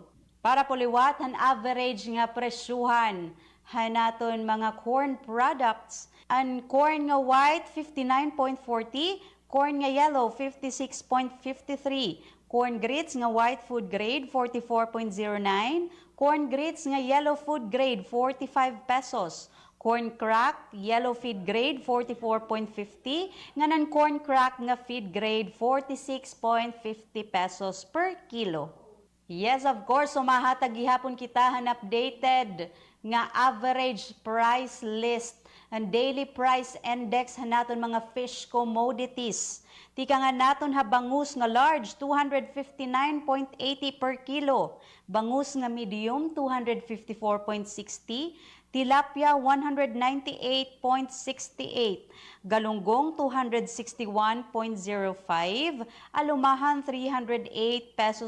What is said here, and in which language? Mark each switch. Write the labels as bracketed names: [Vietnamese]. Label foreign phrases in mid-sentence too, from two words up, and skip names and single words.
[Waray] Para puliwat ang average nga presyuhan hanaton mga [English] corn products, [Waray] ang corn nga white 59.40, corn nga yellow 56.53, [English] corn grits [Waray] nga [English] white food grade [Waray] 44.09, [English] corn grits [Waray] nga [English] yellow food grade [Waray] 45 pesos. [English] Corn crack, yellow feed grade, 44.50. [Waray] Nganan [English] corn crack [Waray] nga [English] feed grade, [Waray] 46.50 [English] pesos per kilo. Yes, of course, [Waray] sumahatag gihapon kita han updated nga [English] average price list and daily price index [Waray] hanaton mga [English] fish commodities. [Waray] Tika nga naton ha bangus nga large, 259.80 [English] per kilo. [Waray] Bangus nga medium, 254.60. Tilapia 198.68, galunggong 261.05, alumahan 308 pesos